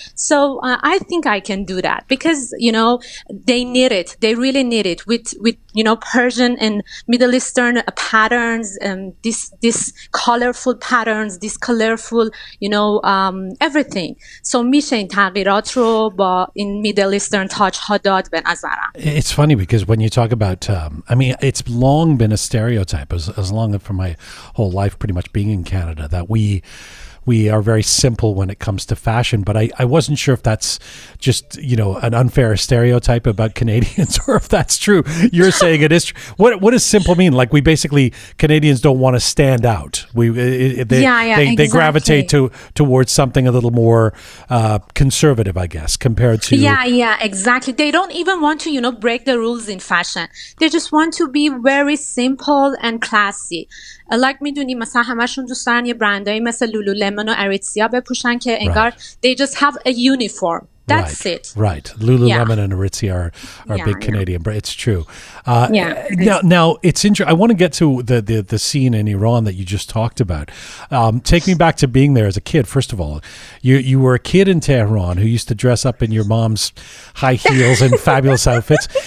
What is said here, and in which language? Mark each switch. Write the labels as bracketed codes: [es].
[en] So I think I can do that because, they need it. They really need it with Persian and Middle Eastern patterns, this colorful patterns, this colorful, everything. [fa] So میشه این تغییرات رو با این [en] Middle Eastern touch [fa] ها داد به نظرم. [en] It's funny because when you talk about, it's long been a stereotype as long for my whole life pretty much being in Canada that we are very simple when it comes to fashion, but I wasn't sure if that's just, an unfair stereotype about Canadians or if that's true. You're saying it is true. What does simple mean? Like Canadians don't want to stand out. They gravitate towards something a little more conservative, I guess, compared to... Yeah, exactly. They don't even want to, break the rules in fashion. They just want to be very simple and classy. Like [fa] میدونی مثلا همشون دوست دارن یه برندایی مثل لولولمن و اریتسیا بپوشن که انگار [en] they just have a uniform. That's it. Right. Lululemon and Aritzia are big Canadian, but it's true. Now it's interesting. I want to get to the scene in Iran that you just talked about. Take me back to being there as a kid. First of all, you were a kid in Tehran who used to dress up in your mom's high heels and fabulous outfits.